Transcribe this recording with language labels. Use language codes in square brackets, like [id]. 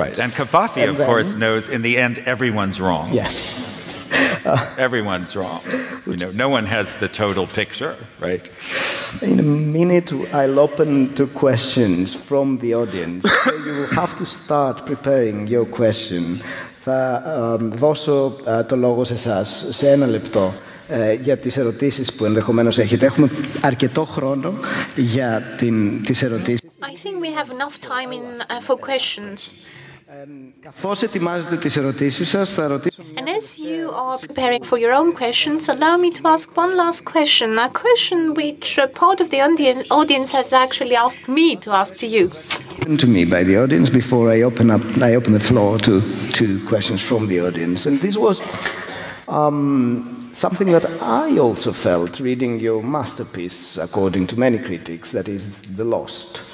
[en] Right, and Cavafy, of course, knows in the end everyone's wrong. Yes. Everyone's wrong. You know, no one has the total picture, right? In a minute, I'll open to questions from the audience. So you will have to start preparing your question. [el] Θα δώσω το λόγο σε εσάς σε ένα λεπτό για τις ερωτήσεις που ενδεχομένως έχετε. Έχουμε αρκετό χρόνο για τις ερωτήσεις. [en] I think we have enough time for questions. [el] Καθώς ετοιμάζετε τις ερωτήσεις σας, θα ρωτήσω... [en] And as you are preparing for your own questions, allow me to ask one last question, a question which part of the audience has actually asked me to ask to you. To me by the audience before I open the floor to questions from the audience. And this was something that I also felt reading your masterpiece, according to many critics, that is The Lost.